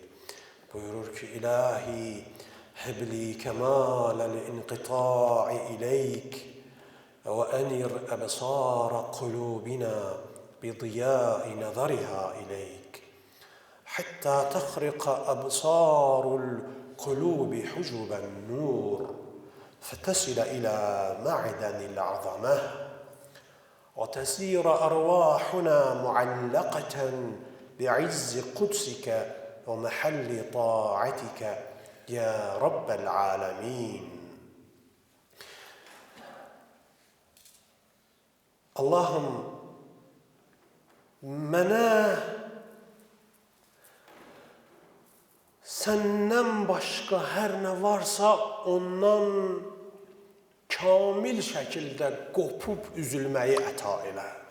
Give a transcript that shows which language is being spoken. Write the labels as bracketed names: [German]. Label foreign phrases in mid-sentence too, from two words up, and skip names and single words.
[Azerbaijani] Buyurur ki, [Arabic] إلهي هب لي كمال الانقطاع إليك و وأنر أبصار قلوبنا بضياء نظرها إليك حتى تخرق أبصار القلوب حجب النور فتصل إلى معدن العظمة وتسير أرواحنا معلقة بعز قدسك ومحل طاعتك يا رب العالمين. [Azerbaijani] Allahım, mənə səndən başqa hər nə varsa ondan kamil şəkildə qopub üzülməyi əta elə.